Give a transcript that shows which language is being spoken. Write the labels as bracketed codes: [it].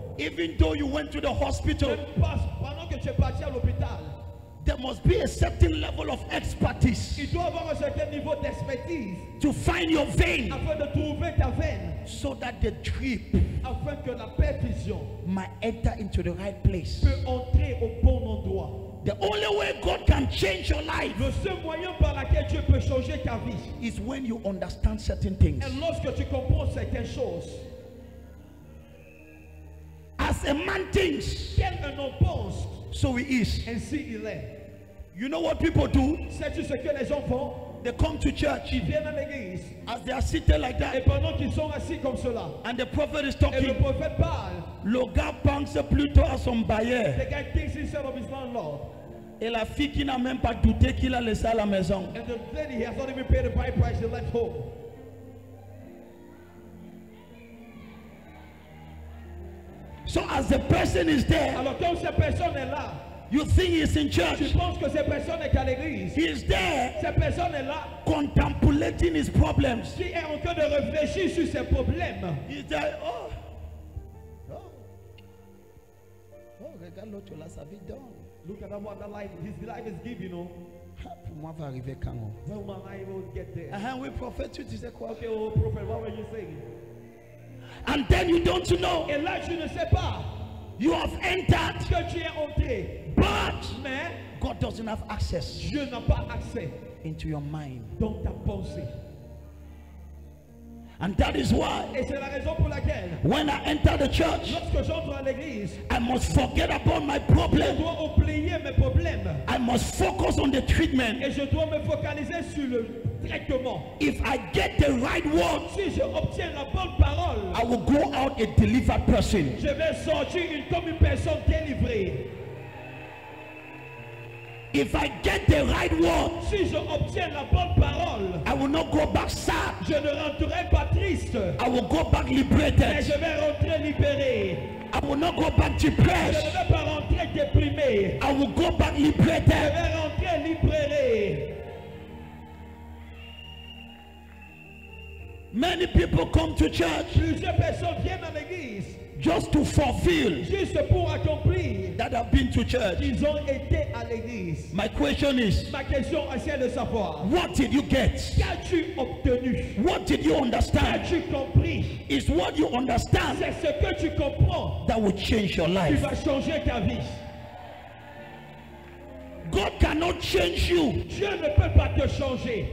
[en] Even though you went to the hospital, [fr] Même pendant que tu es parti à l'hôpital, [en] there must be a certain level of expertise [fr] il doit avoir un certain niveau d'expertise [en] to find your vein [fr] afin de trouver ta veine, [en] so that the drip [fr] afin que la perfusion [en] might enter into the right place. [fr] peut entrer au bon endroit. [en] The only way God can change your life [fr] Le seul moyen par lequel Dieu peut changer ta vie [en] is when you understand certain things. [fr] est lorsque tu comprends certaines choses. [en] As a man thinks, [fr] Quel un homme pense, [en] so he is. [fr] ainsi il est. [en] You know what people do? [fr] Sais-tu ce que les gens font? [en] They come to church [fr] Ils viennent à l'église [en] as they are seated like [fr] et [en] that, [fr] pendant qu'ils sont assis comme cela, [en] and the prophet is [fr] et le [en] talking. [fr] prophète parle, Le gars pense plutôt à son bailleur [en] the guy thinks instead of his landlord, [fr] et la fille qui n'a même pas douté qu'il a laissé à la maison. [en] and the lady has not even paid the bride price, he left home. So as the person is there, [fr] Alors quand cette personne est là, [en] you think he's in [fr] tu [en] church. [fr] penses que cette personne est à l'église. [en] He is there [fr] Cette personne est là [en] contemplating his problems. [fr] qui est en train de réfléchir sur ses problèmes. [en] He's there, [fr] oh, regarde l'autre là, sa vie donne. [en] Look at what the life, his life is giving, you know. [fr] Pour moi, va arriver quand? [en] When will I will get there? [fr] Oui, prophète, tu disais quoi? [en] Okay, oh prophet, what were you saying? And then you don't know. [fr] Et là, tu ne sais pas [en] You have entered, [fr] que tu es entré, [en] but [fr] mais [en] God doesn't have access [fr] Dieu n'a pas accès [en] into your mind. [fr] dans ta pensée. [en] And that is why [fr] Et c'est la raison pour laquelle, [en] when I enter the church, [fr] lorsque j'entre à l'église, [en] I must forget about my [fr] je [en] problem. [fr] dois oublier mes problèmes [en] I must focus on the treatment. [fr] et je dois me focaliser sur le traitement. [en] If I get the right word, [fr] Si je obtiens la bonne parole, [en] I will go out a delivered person. [fr] je vais sortir comme une personne délivrée. [en] If I get the right word, [fr] Si je obtiens la bonne parole, [en] I will not go back sad. [fr] je ne rentrerai pas triste, [en] I will go back [fr] mais [en] liberated. [fr] je vais rentrer libéré. [en] I will not go back [fr] Je ne [en] depressed. [fr] vais pas rentrer déprimé. [en] I will go back [fr] Je [en] liberated. [fr] vais rentrer libéré. [en] Many people come to church [fr] Plusieurs personnes viennent à l'église [en] just to fulfill [fr] juste pour accomplir. [en] that have been to church. [fr] Ils ont été à l'église. [en] My question is, [fr] Ma question est celle de savoir, [en] what did you get? [fr] qu'as-tu obtenu? [en] What did you understand? [fr] Qu'as-tu compris? [en] It's what you understand [fr] C'est ce que tu comprends [en] that will change your [fr] qui [en] life. [fr] va changer ta vie. [en] God cannot change you [fr] Dieu ne peut pas te changer